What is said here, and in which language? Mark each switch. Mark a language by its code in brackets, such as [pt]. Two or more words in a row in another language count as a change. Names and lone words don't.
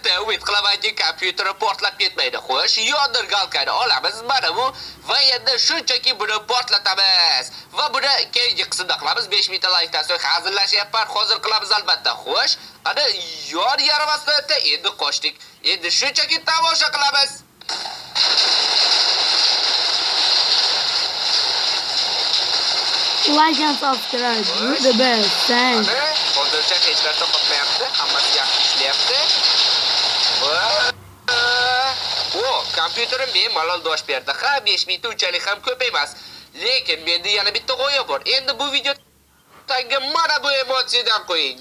[uz] Umid qilamanki, kompyuteri portlab ketmaydi. Xo'sh, yondirgalkani olamiz. Mana bu va endi shunchaki buni portlatamiz. Va buni keyingi qismda qilamiz. 5000 ta laykdan so'ng hazırlashyapman. Hozir qilamiz albatta. Xo'sh, ana yor yaramasdan endi qochdik. Endi shunchaki tomosha qilamiz. [en] Like and subscribe. You're the best. Thanks. [uz] Hozircha hech narsa qotmayapti. Hammasi yaxshi ishlayapti. Kompyuterim bemalol dosh berdi. Ha, 5000 ta unchalik ham ko'p emas. Lekin menda yana bitta g'oya bor. Endi bu video tagiga mana bu emotsiyadan qo'ying.